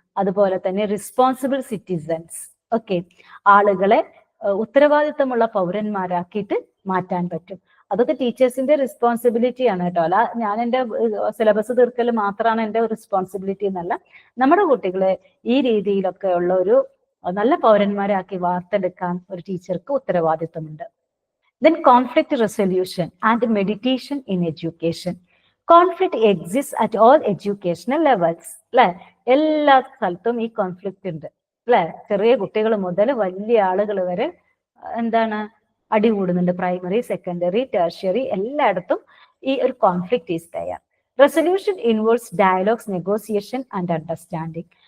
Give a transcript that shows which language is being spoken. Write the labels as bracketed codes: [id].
[ml] അതുപോലെ തന്നെ responsible citizens, okay, ആളുകളെ ഉത്തരവാദിത്തമുള്ള പൗരന്മാരാക്കിയിട്ട് മാറ്റാൻ പറ്റും. അതൊക്കെ ടീച്ചേഴ്സിന്റെ റെസ്പോൺസിബിലിറ്റി ആണ് കേട്ടോ. അല്ല ഞാൻ എൻ്റെ സിലബസ് തീർക്കൽ മാത്രമാണ് എൻ്റെ റെസ്പോൺസിബിലിറ്റി എന്നല്ല. നമ്മുടെ കുട്ടികളെ ഈ രീതിയിലൊക്കെ ഉള്ള ഒരു നല്ല പൗരന്മാരാക്കി വാർത്തെടുക്കാൻ ഒരു ടീച്ചർക്ക് ഉത്തരവാദിത്തമുണ്ട്. [en] Then conflict resolution and meditation in education. Conflict exists at all educational levels. [ml] അല്ലെ, എല്ലാ സ്ഥലത്തും ഈ കോൺഫ്ലിക്റ്റ് ഉണ്ട് അല്ലെ. ചെറിയ കുട്ടികൾ മുതൽ വലിയ ആളുകൾ വരെ എന്താണ് അടികൂടുന്നുണ്ട്. പ്രൈമറി, സെക്കൻഡറി, ടെർഷ്യറി എല്ലായിടത്തും ഈ ഒരു conflict is there. [en] Resolution involves dialogues, negotiation and understanding.